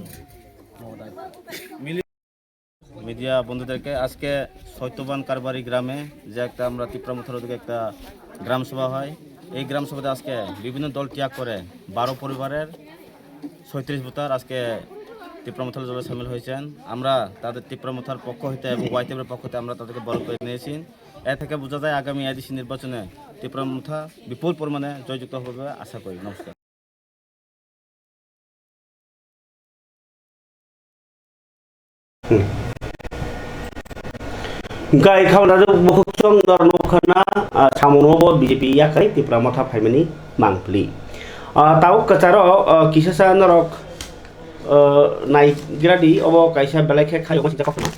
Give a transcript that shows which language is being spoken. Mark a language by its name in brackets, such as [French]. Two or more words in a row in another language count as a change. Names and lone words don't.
[Bangla] মিডিয়া বন্ধুদেরকে আজকে সত্যবান কারবারি গ্রামে যে একটা আমরা ত্রিপুরামুথার দিকে একটা গ্রাম সভা হয়, এই গ্রাম সভাতে আজকে বিভিন্ন দল ত্যাগ করে 12 পরিবারের 36 ভোটার আজকে তিপ্রামথার দলে সামিল হয়েছেন। আমরা তাদের তিপ্রামথার পক্ষ হইতে এবং ওয়াইটিএফের পক্ষ হইতে আমরা তাদেরকে বরণ করে নিয়েছি। এ থেকে বোঝা যায় আগামী এডিসি নির্বাচনে তিপ্রামথা বিপুল পরিমাণে জয়যুক্ত হবে আশা করি। নমস্কার। [Kok Borok] Gai khau da bukuk chong dor no khana samono bo BJP ya kai tipramotha phaimani mangpli. Tau kacharo kisasa norok nai gradi obo kaisa belakhe khai obo sinta kokno.